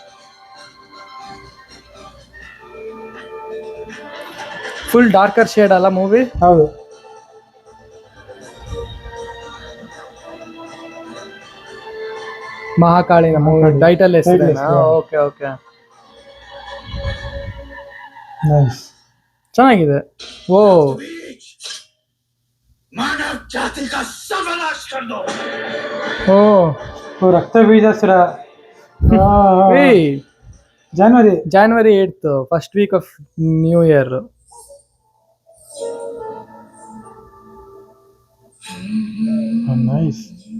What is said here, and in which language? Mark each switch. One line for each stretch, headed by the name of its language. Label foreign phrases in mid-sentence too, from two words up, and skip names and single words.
English: full darker shade
Kannada: ಅಲ್ಲ ಮೂವಿ? ಹೌದು. ಮಹಾಕಾಳಿ
English: movie title
Kannada: ಹೆಸರೇನಾ?
English: okay, okay,
Kannada: ನೈಸ್, ಚೆನ್ನಾಗಿದೆ. ಓ,
Hindi: मानव जाति का सर्वनाश कर दो.
Kannada: ಓ ರಕ್ತ ಬೀಜಾಸುರ. January
English: 8th, first week of new year. nice.